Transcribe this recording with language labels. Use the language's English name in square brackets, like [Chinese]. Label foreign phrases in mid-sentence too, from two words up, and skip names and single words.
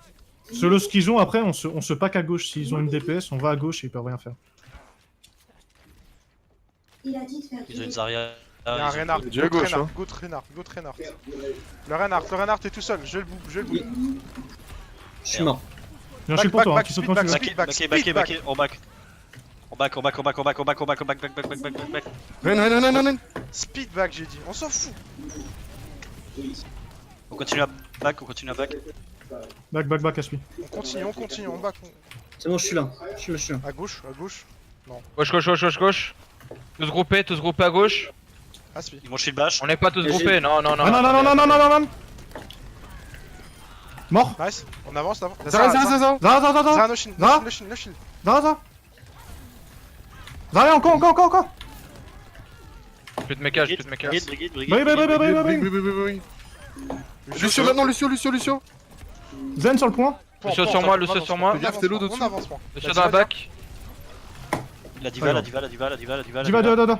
[French] Selon ce qu'ils ont, après, on se pack à gauche. S'ils ont une DPS, on va à gauche et ils peuvent rien faire. Ils ont une Zarya. Il y a un Reinhardt. Il est à gauche, hein. Go Reinhardt. Le Reinhardt est tout seul, je le boue. Je suis mort. Viens, je suis pour toi, hein, back, qui saute speed quand tu back, veux. Backé, on back. On back. Ren. [English] Speed back, [French] j'ai dit, on s'en fout. On continue à back, Back, à celui. On continue, on back. C'est bon, je suis là. Je suis là. À gauche. Gauche. Tous groupés à gauche. Ah, speed. Ils vont [English] shield bash. [French] On n'est pas tous Et groupés, non. Ah non. Mort. Nice, on avance. Zara. [English] Zara, no shield. [French] Zara. Zara, encore. Plus de mecha, plus de mecha. Brigade. Oui. Lucio maintenant, Lucio. Zen sur le point. Lucio sur moi. Fais gaffe, t'es l'eau dessus. On avance, moi. Lucio dans la back. La diva. Diva.